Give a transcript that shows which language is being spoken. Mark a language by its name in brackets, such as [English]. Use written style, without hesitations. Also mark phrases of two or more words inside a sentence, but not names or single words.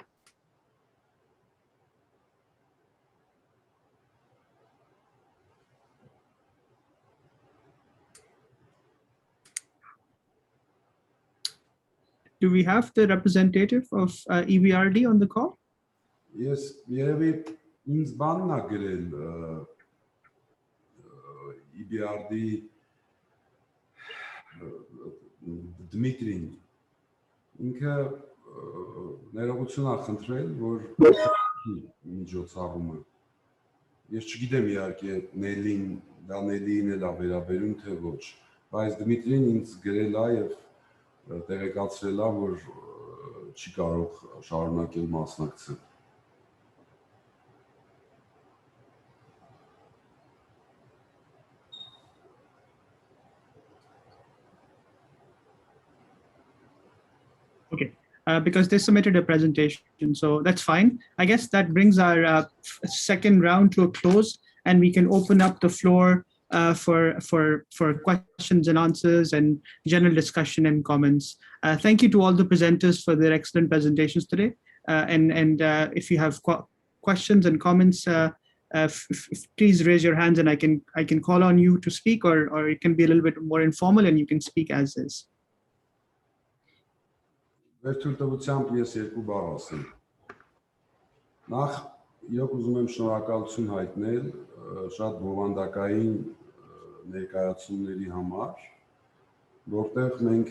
[English] Do we have the representative of EBRD on the call? Yes, [Armenian] երևի ինձ բանն է գրել EBRD Դմիտրին, ինքը ներողություն է խնդրել, որ միջոցառումը։ Ես չգիտեմ իհարկե Նելին, դա Նելիին էլ է վերաբերում, թե ոչ, բայց Դմիտրին ինձ գրել է եւ տեղեկացրել է, որ չի կարող շարունակել մասնակցել։ [English] Okay, because they submitted a presentation, so that's fine. I guess that brings our second round to a close, and we can open up the floor for questions and answers and general discussion and comments. Thank you to all the presenters for their excellent presentations today. And if you have questions and comments, please raise your hands and I can call on you to speak, or it can be a little bit more informal and you can speak as is. [Armenian] Վերջնությամբ ես երկու բառ ասեմ։ Նախ իրոք ուզում եմ շնորհակալություն հայտնել շատ բովանդակային ներկայացումների համար, որտեղ մենք